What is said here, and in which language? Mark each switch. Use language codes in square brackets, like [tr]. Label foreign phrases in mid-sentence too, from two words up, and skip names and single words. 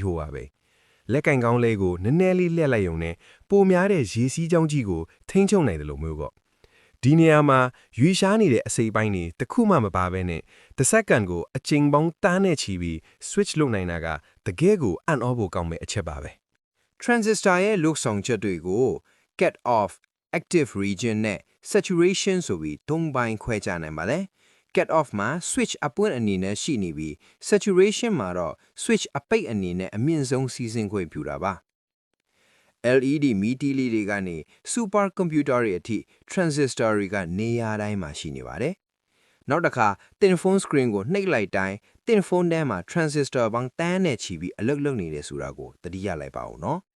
[my] ဖို့ပါပဲလက်ကင်ကောင်းလေးကိုနည်းနည်းလေးလှည့်လိုက်ရုံနဲ့ပိုများတဲ့ရေစီးကြောင်းကြီးကိုထိန်းချုပ်နိုင်တယ်လို့မျိုးပေါ့ဒီနေရာမှာရွေရှားနေတဲ့အစိပ်ပိုင်း တွေတစ်ခုမှမပါဘဲနဲ့တစ်စက္ကန့်ကိုအချိန်ပေါင်းတန်းနဲ့ချီပြီး switch လုပ်နိုင်တာကတကယ်ကိုအံ့ဩဖို့ကောင်းမဲ့အချက်ပါပဲ transistor ရဲ့လုပ်ဆောင်ချက်တွေကို [en] cut off active region [my] နဲ့ saturation ဆိုပြီး၃ပိုင်းခွဲခြားနိုင်ပါတယ် [en] cut off [my] မှာ switch အပွင့်အနေနဲ့ရှိနေပြီး saturation မှာတော့ switch အပိတ်အနေနဲ့အမြင့်ဆုံးစီးဆင်းခွင့်ပြုတာပါ LED မီတီလေးတွေကနေ [en] super computer [my] တွေအထိ transistor တွေကနေရာတိုင်းမှာရှိနေပါတယ်နောက်တစ်ခါ [en] thin phone screen [my] ကိုနှိပ်လိုက်တိုင်း [en] thin phone [my] ထဲမှာ transistor ပေါင်းတန်းနဲ့ချီပြီးအလုပ်လုပ်နေတယ်ဆိုတာကိုသတိရလိုက်ပါဦးနော်